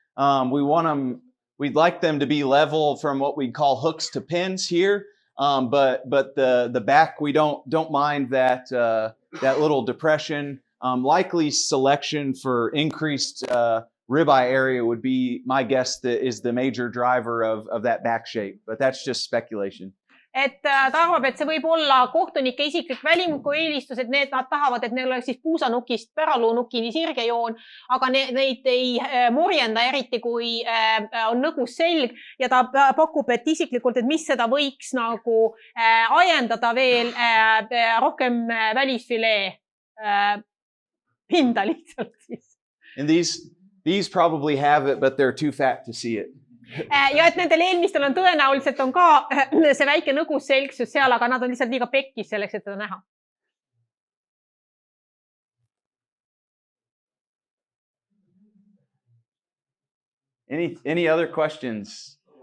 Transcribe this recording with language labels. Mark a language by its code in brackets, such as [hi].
[en] We'd like them to be level from what we call hooks to pins here. But the back, we don't mind that little depression. Likely selection for increased ribeye area would be my guess that is the major driver of that back shape, but that's just speculation. [et] Et ta arvab, et see võib olla kohtunike isiklik välimuku eelistus, et nad tahavad, et neil oleks siis puusanukist päraluunukini sirgejoon, aga neid ei morjenda eriti, kui on nõgus selg, ja ta pakub, et isiklikult, et mis seda võiks nagu ajendada veel rohkem välisfilee hinda lihtsalt siis. [en] And these probably have it, but they're too fat to see it. [et] Ja et nendel eelmistel on tõenäoliselt on ka see väike nõgus selgsus seal, aga nad on lihtsalt liiga pekkis selleks, et seda näha. [en] Any other questions?